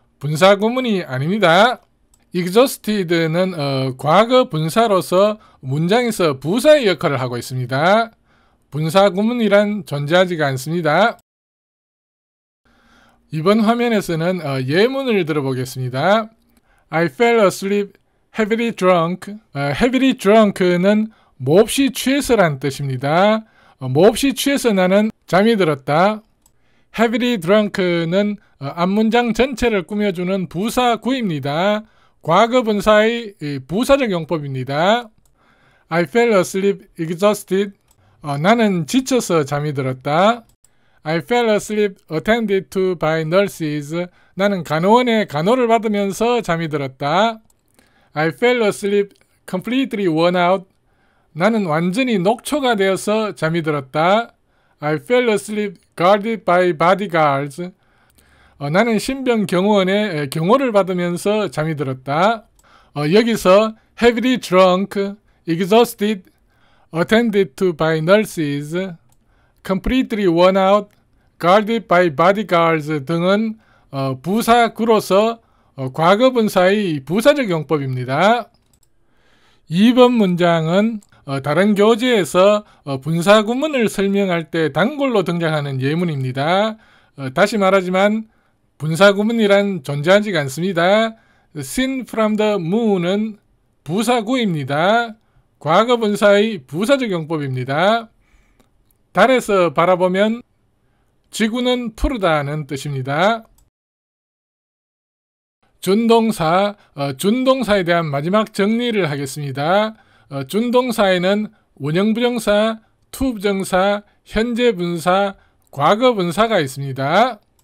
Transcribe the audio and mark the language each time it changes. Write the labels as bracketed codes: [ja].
[ko] 분사 구문이 아닙니다. exhausted는 과거 분사로서 문장에서 부사의 역할을 하고 있습니다. 분사 구문이란 존재하지가 않습니다. 이번 화면에서는 예문을 들어보겠습니다. [en] I fell asleep heavily drunk. [ko] heavily drunk는 몹시 취해서란 뜻입니다. 몹시 취해서 나는 잠이 들었다. heavily drunk는 앞문장 전체를 꾸며주는 부사구입니다. 과거 분사의 부사적 용법입니다. [en] I fell asleep exhausted. [ko] 나는 지쳐서 잠이 들었다. [en] I fell asleep attended to by nurses. [ko] 나는 간호원의 간호를 받으면서 잠이 들었다. [en] I fell asleep completely worn out. [ko] 나는 완전히 녹초가 되어서 잠이 들었다. [en] I fell asleep guarded by bodyguards. [ko] 나는 신병 경호원의 경호를 받으면서 잠이 들었다. [en] 여기서 heavily drunk, exhausted, attended to by nurses, completely worn out, guarded by bodyguards 등은 부사구로서 과거 분사의 부사적 용법입니다. [ko] 2번 문장은 다른 교재에서 분사 구문을 설명할 때 단골로 등장하는 예문입니다. 다시 말하지만 분사 구문이란 존재하지 않습니다. [en] seen from the moon은 부사구입니다. [ko] 과거 분사의 부사적 용법입니다. 달에서 바라보면 지구는 푸르다는 뜻입니다. 준동사, 준동사에 대한 마지막 정리를 하겠습니다. 준동사에는 원형부정사, 투부정사, 현재분사, 과거분사가 있습니다.